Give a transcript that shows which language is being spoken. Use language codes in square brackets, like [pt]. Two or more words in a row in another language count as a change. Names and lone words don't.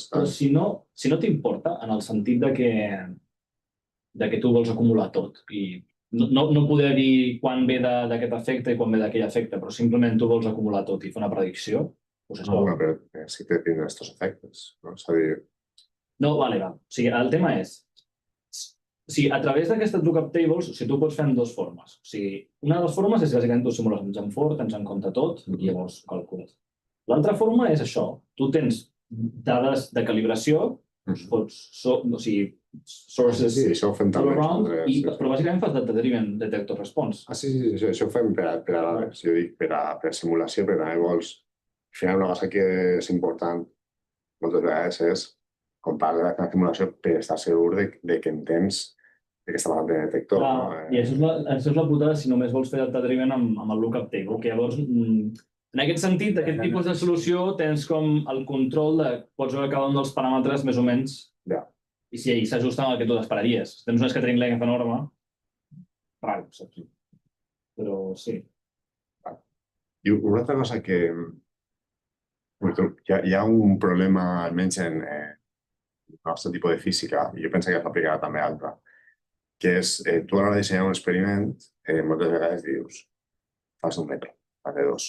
[ca] Però si no t'importa, en el sentit de que tu vols acumular tot i no poder dir quan ve d'aquest efecte i quan ve d'aquell efecte, però simplement tu vols acumular tot i fer una predicció, No, però sí que tenen aquests efectes. No, vale. O sigui, el tema és, a través d'aquestes [en] lookup tables, [ca] tu pots fer en dues formes. O sigui, una de les formes és bàsicament tu simules un [en] jump for, [ca] tens en compte tot i llavors calcules. L'altra forma és això. Tu tens dades de calibració, [en] sources all around, [ca] però bàsicament fas [en] data-driven detector response. [ca] Sí, això ho fem per simulació, però també vols... Al final, una cosa que és important moltes vegades és comparar la simulació per estar segur de que entens que està parlant de detector. I això és la putada si només vols fer data-driven amb el [en] lookup table, [ca] que llavors, en aquest sentit, aquest tipus de solució tens com el control de pots veure cada un dels paràmetres més o menys i si s'ajusta amb el que tu t'esperaries. Tens un [en] scattering length [ca] enorme, raro, saps? Però sí. I una altra cosa que hi ha un problema, almenys en el nostre tipus de física, i jo penso que s'aplicarà també a altra, que és, tu a l'hora de dissenyar un experiment, moltes vegades dius, fas 1 metre, fas de 2.